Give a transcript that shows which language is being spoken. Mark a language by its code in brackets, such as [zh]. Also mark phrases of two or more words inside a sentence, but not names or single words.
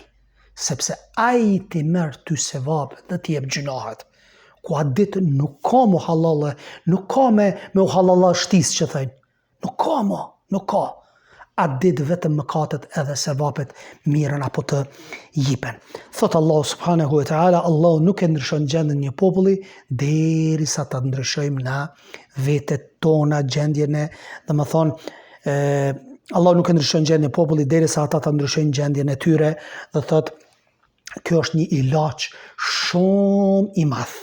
[sq] Sepse ai ti merr ty sevap dhe ti jep gjunahet. Ku atë ditë nuk ka mu halala, nuk ka me u halala shtis që thëjnë. Nuk ka. Atë ditë vetëm mëkatet edhe sevapet mirën apo të jipen. Thotë [ar] الله سبحانه وتعالى, [sq] Allah nuk e ndryshon gjendën një populli, derisa ta ndryshojmë na vetet tona gjendjen e, dhe më thonë, Allah nuk e ndryshon gjendën një populli, derisa ata ta ndryshojnë gjendjen e tyre, dhe thotë, kjo është një ilaç shumë i madh.